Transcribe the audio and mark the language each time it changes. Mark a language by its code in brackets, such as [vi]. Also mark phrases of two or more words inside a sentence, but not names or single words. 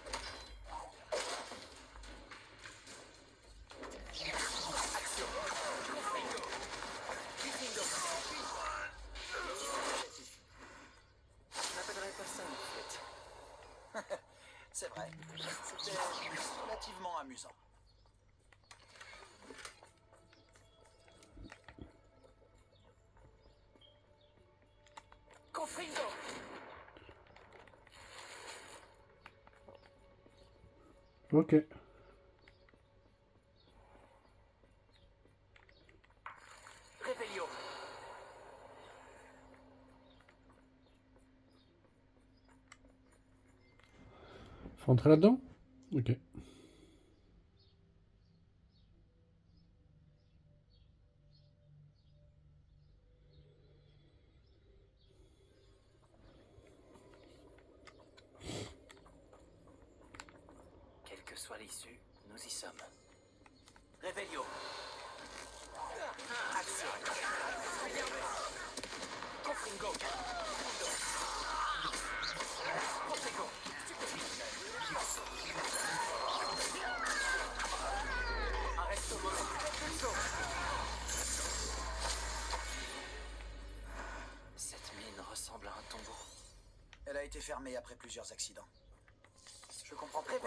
[fr] Action. Bingo. Bingo. Je n'appellerais pas ça une fête. C'est vrai. C'était relativement amusant. Confringo. Ok. Revelio. Faut entrer là-dedans? Ok. Quelle que soit l'issue, nous y sommes. Revelio. Action. Confringo. Protego. Arrête au moment. Pulso. Cette mine ressemble à un tombeau. Elle a été fermée après plusieurs accidents. Je comprends pas.